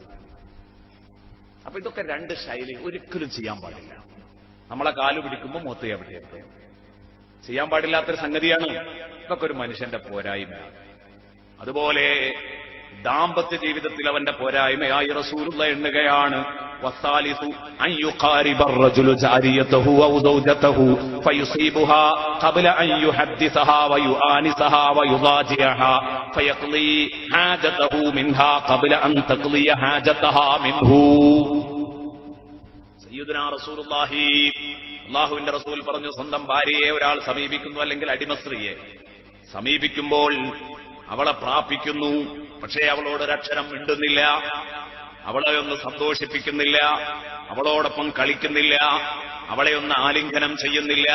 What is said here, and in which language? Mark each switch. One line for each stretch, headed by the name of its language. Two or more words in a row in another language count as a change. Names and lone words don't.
Malayalam: അപ്പൊ ഇതൊക്കെ രണ്ട് ശൈലി ഒരിക്കലും ചെയ്യാൻ പാടില്ല. നമ്മളെ കാലു പിടിക്കുമ്പോൾ മൂത്ത് എവിടെയൊക്കെ ചെയ്യാൻ പാടില്ലാത്തൊരു സംഗതിയാണ്. ഇതൊക്കെ ഒരു മനുഷ്യന്റെ പോരായ്മയാണ്. അതുപോലെ ദാമ്പത്യ ജീവിതത്തിൽ അവന്റെ പോരായ്മയായി റസൂലുള്ള എണ്ണുകയാണ്,
Arabic: والثالث أن يقارب الرجل جاريته أو زوجته فيصيبها قبل أن يحدثها ويؤانسها ويضاجعها فيقضي حاجته منها قبل أن تقضي حاجتها منه. سيدنا رسول الله,
Malayalam: അല്ലാഹുവിന്റെ റസൂൽ പറഞ്ഞു, സ്വന്തം ഭാര്യയെ ഒരാൾ സമീപിക്കുന്നു, അല്ലെങ്കിൽ അടിമസ്ത്രീയെ സമീപിക്കുമ്പോൾ അവളെ പ്രാപിക്കുന്നു, പക്ഷേ അവളോടൊരക്ഷരം മിണ്ടുന്നില്ല, അവളെ ഒന്ന് സന്തോഷിപ്പിക്കുന്നില്ല, അവളോടൊപ്പം കളിക്കുന്നില്ല, അവളെ ഒന്ന് ആലിംഗനം ചെയ്യുന്നില്ല.